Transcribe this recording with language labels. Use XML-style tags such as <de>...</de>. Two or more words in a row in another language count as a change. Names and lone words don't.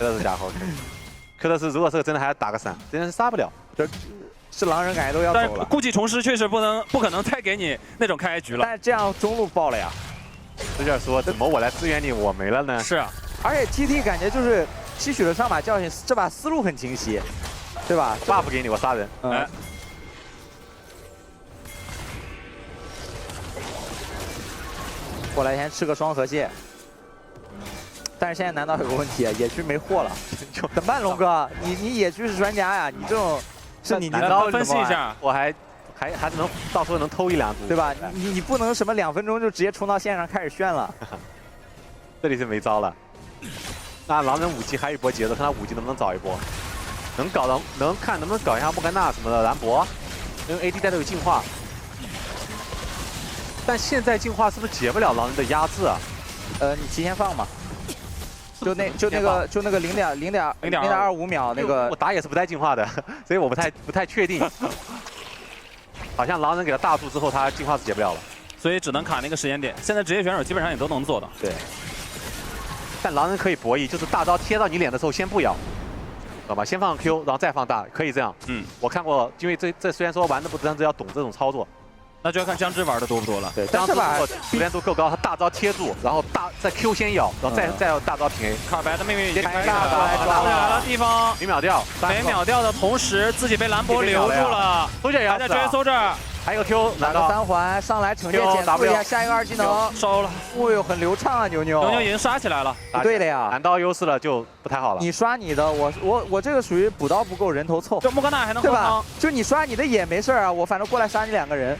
<zh>这是假猴。Q 的是，如果是真的，还要打个闪，真的是杀不了。是狼人感觉都要走了。故技重施确实不可能再給你那種開局了。但是這樣中路爆了呀。这就是說，怎麼我來支援你，我沒了呢？是啊，而且 TT 感覺就是吸取了上把教訓，這把思路很清晰，對吧？buff 給你，我殺人。哎，過來先吃個雙河蟹。但是現在難道有個問題啊？野區沒貨了，怎麼辦，龍哥？你野區是專家呀，你這種是你分析一下，我還是能到時候能偷一兩組，對吧？你不能什麼2分鐘就直接衝到線上開始炫了。這裡是沒招了。那狼人5級還有一波節奏，看他5級能不能找一波，能看能不能搞一下莫甘娜什麼的蘭博，因為 AD 帶都有進化。但現在進化是不是解不了狼人的壓制啊？你提前放嘛。 就那個0.25秒那個，我打野是不帶進化的，所以我不太確定。好像狼人給他大柱之後，他進化是解不了了，所以只能卡那個時間點。現在職業選手基本上也都能做到。對。但狼人可以博弈，就是大招貼到你臉的時候先不咬，知道吧？先放 Q， 然後再放大，可以這樣。我看過，因為這雖然說玩的不真，只要懂這種操作。那就要看姜汁玩的多不多了。對，姜汁如果熟練度夠高，他大招貼住，然後再 Q 先咬，然後再要大招平 A。卡白的命運已經開大了，抓回來了地方，沒秒掉，沒秒掉的同時自己被蘭博留住了。 Soldier 也要死，還在追 Soldier，還有 Q 拿個3環上來懲戒減速一下下一個2技能，收了。哦呦，很流暢啊，牛牛已經殺起來了。不對的呀，拿刀優勢了就不太好了。你刷你的，我這個屬於補刀不夠人頭湊。這莫甘娜還能對吧？就你刷你的也沒事啊，我反正過來殺你2個人。</zh>